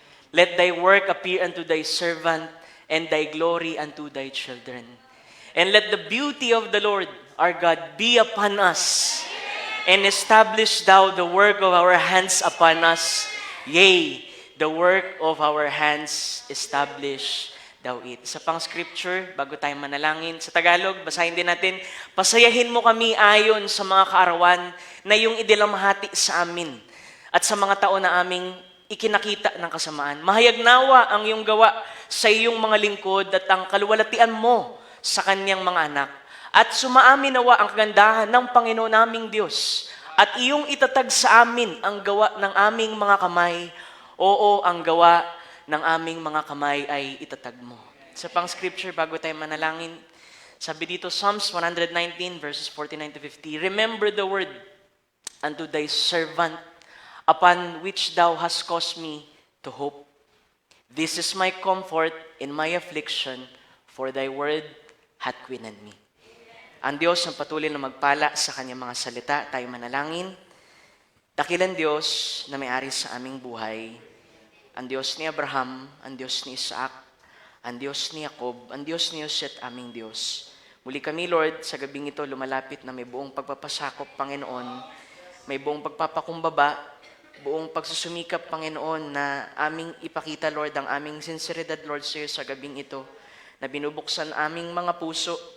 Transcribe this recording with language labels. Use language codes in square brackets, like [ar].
[en] Let thy work appear unto thy servant, and thy glory unto thy children. And let the beauty of the Lord our God be upon us, and establish thou the work of our hands upon us. Yea, the work of our hands establish thou it. [tl] Sa pang scripture, bago tayo manalangin, sa Tagalog, basahin din natin, pasayahin mo kami ayon sa mga kaarawan na iyong idilamhati sa amin at sa mga taon na aming ikinakita ng kasamaan. Mahayag nawa ang iyong gawa sa iyong mga lingkod at ang kaluwalhatian mo sa kanyang mga anak. At sumaamin nawa ang kagandahan ng Panginoon naming Diyos at iyong itatag sa amin ang gawa ng aming mga kamay. Oo, ang gawa ng aming mga kamay ay itatag mo. Sa pang scripture, bago tayo manalangin, sabi dito, [en] Psalms 119 verses 49 to 50, remember the word unto thy servant, upon which thou hast caused me to hope. This is my comfort in my affliction, for thy word hath quickened me. [tl] Ang Diyos ang patuloy na magpala sa kanyang mga salita. Tayo manalangin. Dakilang Diyos na may-ari sa aming buhay, ang Diyos ni Abraham, ang Diyos ni Isaac, ang Diyos ni Jacob, ang Diyos ni Jose at aming Diyos. Muli kami, Lord, sa gabing ito lumalapit na may buong pagpapasakop, Panginoon, may buong pagpapakumbaba, buong pagsusumikap, Panginoon, na aming ipakita, Lord, ang aming sinseridad, Lord, sa iyo sa gabing ito, na binubuksan aming mga puso,